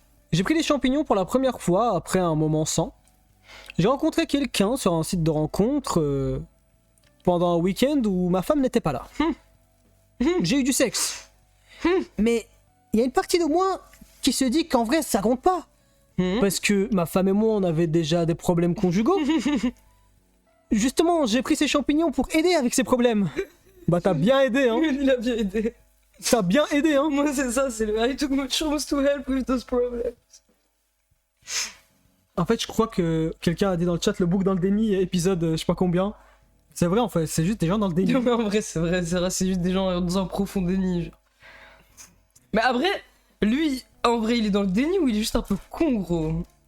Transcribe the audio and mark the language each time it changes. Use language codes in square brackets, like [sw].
[fr] J'ai pris les champignons pour la première fois après un moment sans. J'ai rencontré quelqu'un sur un site de rencontre pendant un week-end où ma femme n'était pas là. J'ai eu du sexe. Mais il y a une partie de moi qui se dit qu'en vrai ça compte pas. Parce que ma femme et moi on avait déjà des problèmes conjugaux. justement, j'ai pris ces champignons pour aider avec ces problèmes. Bah t'as bien aidé, hein. Il a bien aidé. T'as bien aidé, hein. Moi, c'est ça, c'est le [en] I took mushrooms to help with those problems. [fr] En fait, je crois que quelqu'un a dit dans le chat le bouc dans le déni, épisode je sais pas combien. C'est vrai, en fait, c'est juste des gens dans le déni. Non, mais en vrai, c'est juste des gens dans un profond déni. Genre. Mais après, lui, en vrai, il est dans le déni ou il est juste un peu con, gros?